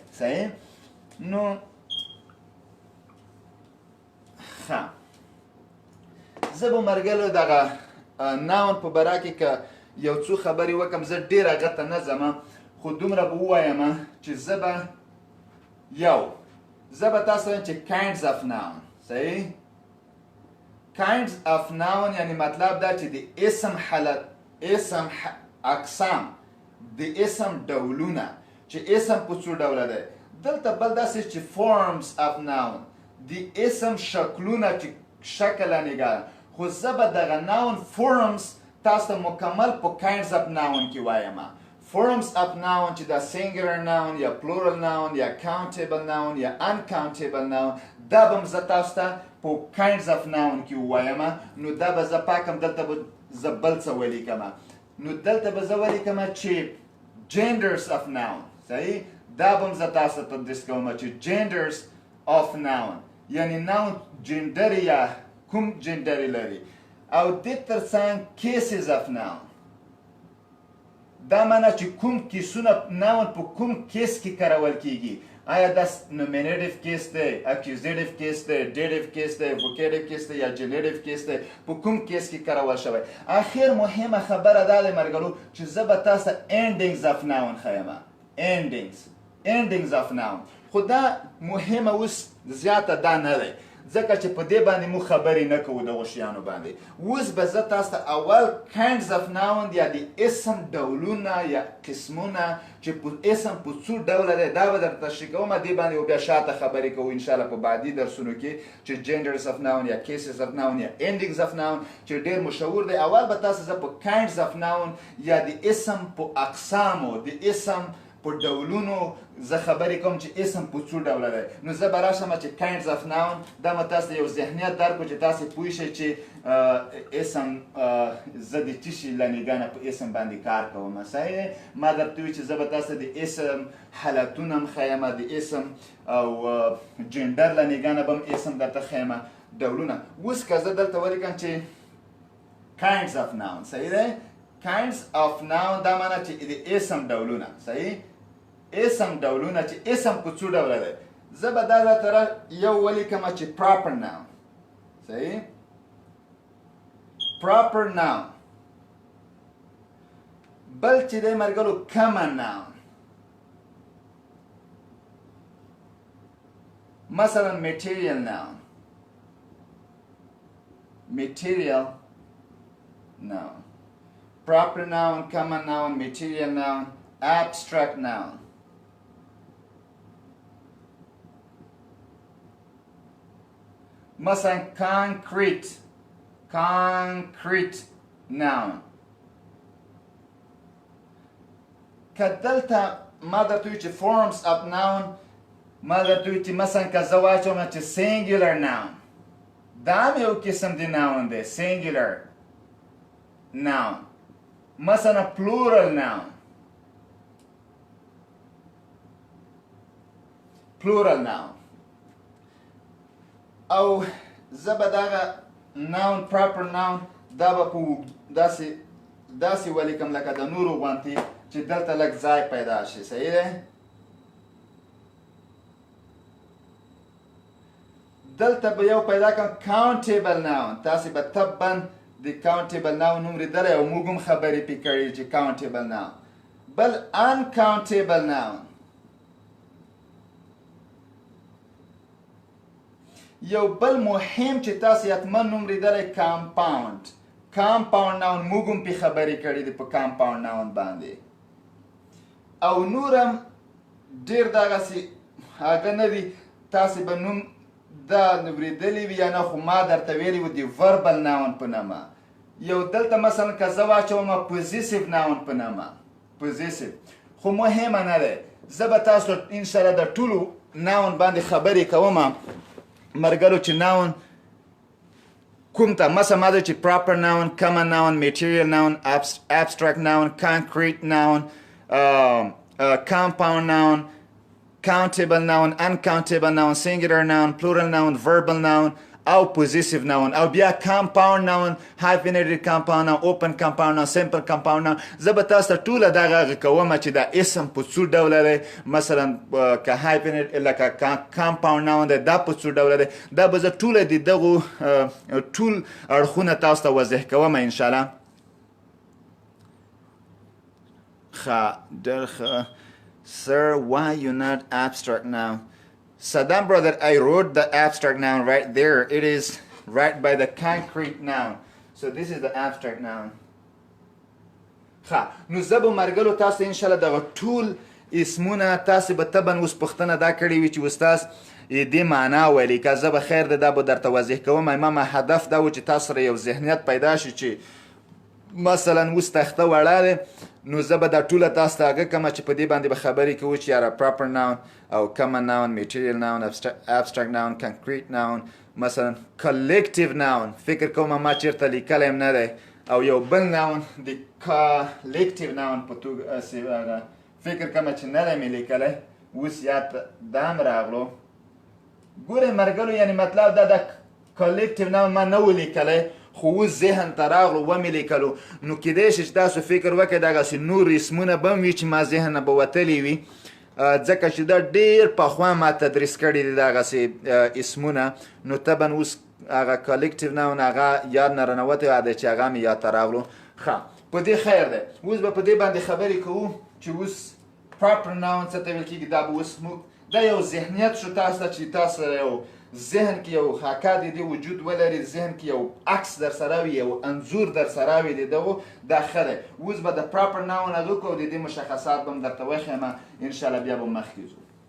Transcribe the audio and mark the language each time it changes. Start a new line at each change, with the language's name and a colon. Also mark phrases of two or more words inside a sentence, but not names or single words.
Pashto: صحیح. نو ښه، زه به مرګلو دغه ناون په باره کې که یو څو خبرې وکړم، زه ډېر هغه ته نه ځم، خو دومره به ووایم چې زه به تاسو وایم چې
English: kinds of noun.
Pashto: صحیح.
English: kinds of noun
Pashto: یعنی مطلب دا چې د اسم حالت، اسم اقسام، د اسم ډولونه، چې اسم په څو ډوله دی. دلته بل داسې چې
English: forms of noun،
Pashto: د اسم شکلونه چې شکل نګار. خو زه به دغه
English: noun forms
Pashto: تاسو ته مکمل په
English: kinds of noun
Pashto: کې وایم.
English: forms of noun
Pashto: چې دا
English: singular noun
Pashto: یا
English: plural noun
Pashto: یا
English: countable noun
Pashto: یا
English: uncountable noun
Pashto: دا به زه تاسو ته په
English: kinds of noun
Pashto: کې ووایم نو دا به زه پاکم دلته به زه بل څه ولیکم نو دلته به زه ولیکم چې
English: genders of noun
Pashto: صحیح دا به زه تاسو ته تدریس کوم چې
English: genders of noun
Pashto: یعنی noun جندري یا کوم جندري لري او دې ترڅنګ
English: cases of noun
Pashto: دا معنا چې کوم کیسونه ناون په کوم کیس کې کارول کیږي آیا دا nominative کیس دی accusative کیس دی dative کیس دی vocative کیس دی یا generative کیس دی په کوم کیس کې کارول شوی اخر مهمه خبره دا ده مرګلو چې زه به تاسو
English: endings of noun
Pashto: ښیم
English: endings of noun
Pashto: خو دا مهمه اوس زیاته دا نه دی ځکه چې په دې باندې مو خبرې نه کوو دغو شیانو باندې اوس به زه تاسو ته اول
English: kinds of noun
Pashto: یا د اسم ډولونه یا قسمونه چې په اسم په څو ډوله دی دا به درته تشریح کوم دې باندې بیا شاته خبرې کوو انشاءالله په بعدي درسونو کې چې
English: genders of noun
Pashto: یا
English: cases of noun
Pashto: یا
English: endings of noun
Pashto: چې ډېر مشهور دی اول به تاسو زه په
English: kinds of noun
Pashto: یا د اسم په اقسامو د اسم په ډولونو زه خبرې کوم چې اسم په څو ډوله دی نو زه به راشم چې
English: kinds of noun
Pashto: دا به تاسو یو ذهنیت درکړو چې تاسو پوه شئ چې اسم زه د څه شي له نګاه نه په اسم باندې کار کوم صحیح ما درته وویل چې زه به تاسو د اسم حالتونه هم ښیم د اسم او جنډر له نګاه نه به هم اسم درته ښیم ډولونه اوس که زه دلته ولیکم چې
English: kinds of noun
Pashto: صحیح دی
English: kinds of noun
Pashto: دا معنا چې د اسم ډولونه صحیح اسم ډولونه چې اسم په څو ډوله دی زه به دا درته یو ولیکم چې
English: proper noun
Pashto: صحیح
English: proper noun
Pashto: بل چې دی مرګلو
English: common noun مثلا material noun proper noun, common noun, material noun, abstract noun. مثلا concrete noun.
Pashto: که دلته ما درته ویل چې
English: forms of noun
Pashto: ما درته ویل چې مثلا که زه واچوم چې
English: singular noun
Pashto: دا هم یو قسم د noun دی
English: singular noun
Pashto: مثلا plural noun او زه به دغه
English: noun proper noun
Pashto: دا به په داسې ولیکم لکه د نورو غوندې چې دلته لږ ځای پیدا شي صحیح دی دلته به یو پیدا کړم
English: countable noun
Pashto: تاسې به طبعا د
English: countable noun
Pashto: نوم لیدلی او موږ هم خبرې پې کړي چې
English: countable noun
Pashto: بل
English: uncountable noun
Pashto: یو بل مهم چې تاسې حتما نوم لیدلی
English: compound noun
Pashto: موږ هم پې خبرې کړي دي په
English: compound noun
Pashto: باندې او نور هم ډېر دغسې هغه نه دي تاسې به نوم دا نوریدلی وي یا نه خو ما درته ویلي وو د
English: verbal noun
Pashto: په نامه یو دلته مثلا که زه واچوم
English: possessive noun
Pashto: په نامه possessive خو مهمه نه دی زه به تاسو انشاءالله د ټولو noun باندې خبرې کوم مرګلو چې
English: noun
Pashto: کوم ته مثلا ما ده چې
English: proper noun, common noun, material noun, abstract noun, concrete noun, compound noun, countable noun, uncountable noun, singular noun, plural noun, verbal noun او possessive noun او بیا compound noun, hyphenated compound noun, open compound noun, simple compound noun
Pashto: زه به تاسو ته ټوله دغه کوم چې دا اسم په څو ډوله دی مثلا که hyphenated لکه
English: compound noun
Pashto: دی دا په څو ډوله دی دا به زه ټوله د دغو ټول اړخونه تاسو ته وضح کوم انشاءالله
English: Sir, why you not abstract noun? Saddam brother, I wrote the abstract noun right there. It is right by the concrete noun. So this is the abstract noun.
Pashto: نو زه به مرګلو تاسو انشاءالله دغه ټول اسمونه تاسو به طبعا اوس پوښتنه دا کړې وي چې استاد دې معنا ویلي که زه به خیر ده دا به درته واضح کوم ما هدف دا و چې تاسو سره یو ذهنیت پیدا شي چې مثلا اوس تخته وړه دی نو زه به دا ټوله تاسو ته هغه کومه چې په دې باندې به خبرې کوو چې یاره
English: proper noun
Pashto: او
English: common noun material noun abstract noun concrete noun
Pashto: مثلا
English: collective noun
Pashto: فکر کوم ما چېرته لیکلی هم نه دی او یو بل noun د
English: collective noun
Pashto: په توګه فکر کوم چې نه دی مې لیکلی اوس یاد دا هم راغلو ګورئ مرګلو یعنې مطلب دا د
English: collective noun
Pashto: ما نه و لیکلی خو اوس ذهن ته راغلو ومې لیکلو نو کیدای شي چې تاسو فکر وکړئ دغسې نور اسمونه به هم وي چې ما ذهن نه به وتلي وي ځکه چې دا ډېر پخوا ما تدریس کړي دي دغسې اسمونه نو طبعا اوس هغه کلکټیو ناون هغه یاد نه رانوتی دی چې هغه مې یاد ته راغلو ښه په دې خیر دی اوس به په دې باندې خبرې کوو چې اوس
English: proper noun
Pashto: څه ته ویل کېږي دا به اوس موږ دا یو ذهنیت شو تاسو ته چې تاسو سره یو ذهن کې یو حقا د دې وجود ولري ذهن کې یو عکس در سره وي یو انځور در سره وي د دغو دا ښه دی اوس به د
English: proper noun
Pashto: هغه کوو د دې مشخصات به هم درته وښیم انشاءالله بیا به مخکې ځو